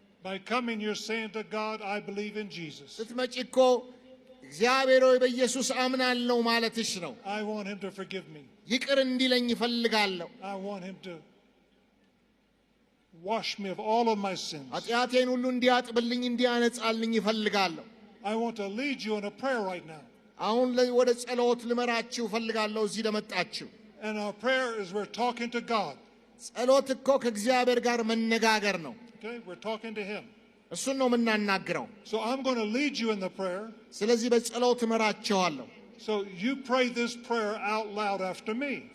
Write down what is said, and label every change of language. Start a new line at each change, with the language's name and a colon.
English: By coming, you're saying to God, I believe in Jesus.
Amharic: ስትመጪ እኮ እግዚአብሔር ሆይ በኢየሱስ አምናለሁ ማለትሽ ነው።
English: I want him to forgive me.
Amharic: ይቅር እንዲለኝ እፈልጋለሁ።
English: I want him to wash me of all of my sins.
Amharic: ኃጢአቴን ሁሉ እንዲያጥብልኝ እንዲያነጻልኝ እፈልጋለሁ።
English: I want to lead you in a prayer right now.
Amharic: አሁን ወደ ጸሎት ልመራችሁ እፈልጋለሁ እዚህ ለመጣችሁ።
English: And our prayer is we're talking to God.
Amharic: ጸሎት እኮ ከእግዚአብሔር ጋር መነጋገር ነው።
English: Okay? We're talking to him.
Amharic: እሱን ነው የምናናግረው።
English: So I'm going to lead you in the prayer.
Amharic: ስለዚህ በጸሎት እመራችኋለሁ።
English: So you pray this prayer out loud after me.